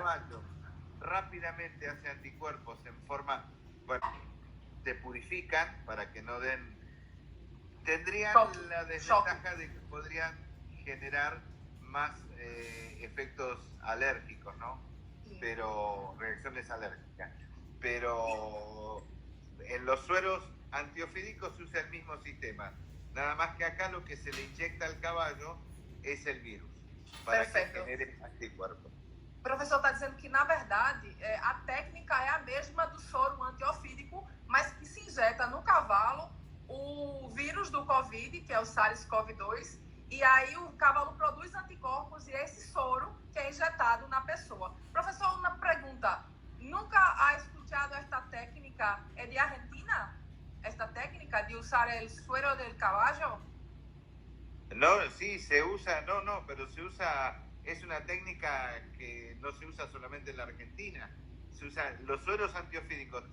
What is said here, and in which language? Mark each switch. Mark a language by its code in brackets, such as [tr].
[es] como el caballo rápidamente hace anticuerpos en forma, bueno, se purifican para que no den, tendrían la desventaja de que podrían generar más efectos alérgicos, ¿no? Sí. Pero reacciones alérgicas. Pero en los sueros antiofídicos se usa el mismo sistema. Nada más que acá lo que se le inyecta al caballo es el virus para [pt] Perfeito. [es] que genere anticuerpos. [pt] O professor está dizendo que, na verdade, a técnica é a mesma do soro antiofídico, mas que se injeta no cavalo o vírus do Covid, que é o SARS-CoV-2, e aí o cavalo produz anticorpos e esse soro que é injetado na pessoa. Professor, uma pergunta. [es] ¿Nunca ha escuchado esta técnica de Argentina? ¿Esta técnica de usar el suero del caballo? No, sí, se usa, no, pero se usa, es una técnica que no se usa solamente en la Argentina, se usan los sueros antiofídicos.